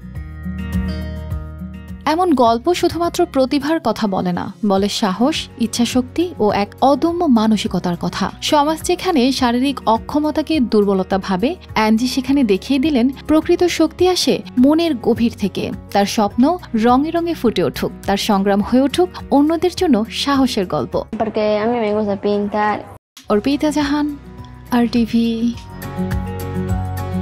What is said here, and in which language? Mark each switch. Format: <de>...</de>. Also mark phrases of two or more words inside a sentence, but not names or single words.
<bn>এমন গল্প শুধুমাত্র প্রতিভার কথা বলে না, বলে সাহস, ইচ্ছাশক্তি ও এক অদম্য মানসিকতার কথা। সমাজ যেখানে শারীরিক অক্ষমতাকে দুর্বলতা ভাবে, অ্যাঞ্জি সেখানে দেখিয়ে দিলেন প্রকৃত শক্তি আসে মনের গভীর থেকে। তার স্বপ্ন রঙে রঙে ফুটে উঠুক, তার সংগ্রাম হয়ে উঠুক অন্যদের জন্য সাহসের গল্প।</bn> <es>Porque a mí me gusta pintar.</es> <bn>অর্পিতা জাহান, RTV।</bn>